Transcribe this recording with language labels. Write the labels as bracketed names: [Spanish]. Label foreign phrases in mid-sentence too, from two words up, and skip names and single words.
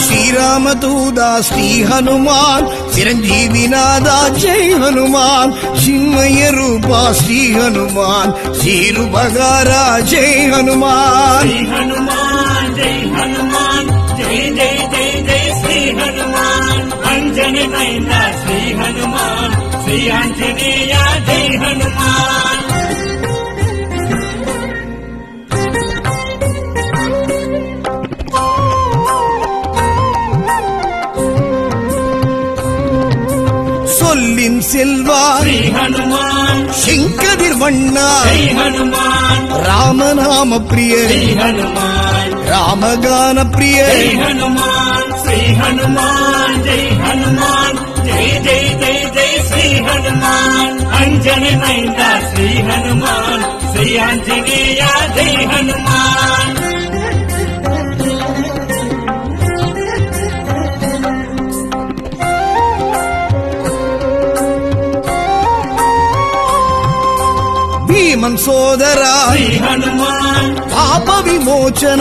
[Kannada] ಶ್ರೀರಾಮದೂತ ಶ್ರೀ ಹನುಮಾನ್ ಚಿರಂಜೀವಿನಾದ ಜೈ ಹನುಮಾನ್ ಚಿನ್ಮಯ ರೂಪ ಶ್ರೀ ಹನುಮಾನ್ ಶ್ರೀರುಬಗಾರ ಜೈ ಹನುಮಾನ್ ಶ್ರೀ ಹನುಮಾನ್ ಜೈ ಹನುಮಾನ್ ಜೈ ಜೈ ಜೈ ಜೈ ಶ್ರೀ ಹನುಮಾನ್ ಅಂಜನಿ மைந்த ಶ್ರೀ ಹನುಮಾನ್ ಶ್ರೀ ಆಂಜನೇಯ ಜೈ ಹನುಮಾನ್ [Tamil] சொல்லின் செல்வா ஹனுமான் செங்கதிர் வண்ணா ஹனுமான் ராமநாம பிரிய ஹனுமான் ராமகான பிரிய ஹனுமான் ஸ்ரீ ஹனுமான் ஜெய் ஹனுமான் ஜெய் ஜெய் ஜெய் ஜெய் ஸ்ரீ ஹனுமான் அஞ்சனி மைந்த ஸ்ரீ ஹனுமான் ஸ்ரீ ஆஞ்சநேய ஜெய் ஹனுமான் [Telugu] భీమన్ సోదరా హనుమాన్ పాప విమోచన